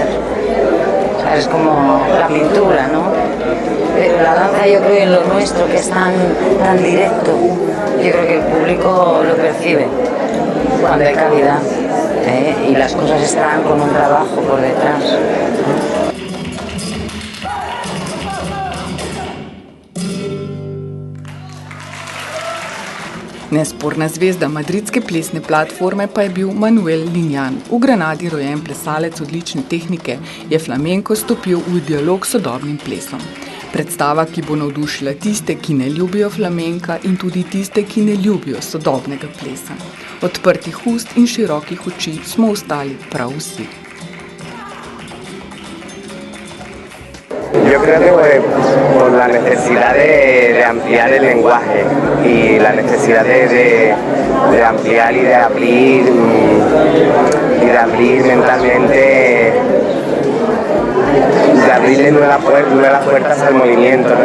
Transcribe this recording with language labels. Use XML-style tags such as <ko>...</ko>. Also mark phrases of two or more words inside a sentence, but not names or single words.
<es>O sea, es como la pintura, ¿no? Pero la danza, yo creo, en lo nuestro, que es tan directo, yo creo que el público lo percibe cuando hay calidad, ¿eh? Y las cosas están con un trabajo por detrás.</es> <sl>Nesporna zvezda madridske plesne platforme pa je bil Manuel Linjan. V Granadi rojen plesalec odlične tehnike je flamenko stopil v dialog s sodobnim plesom. Predstava, ki bo navdušila tiste, ki ne ljubijo flamenka in tudi tiste, ki ne ljubijo sodobnega plesa. Odprtih ust in širokih oči smo ostali prav vsi.</sl> <es>Yo creo que por la necesidad de ampliar el lenguaje y la necesidad de ampliar y de abrir mentalmente, de abrirle nuevas puertas al movimiento, ¿no?</es>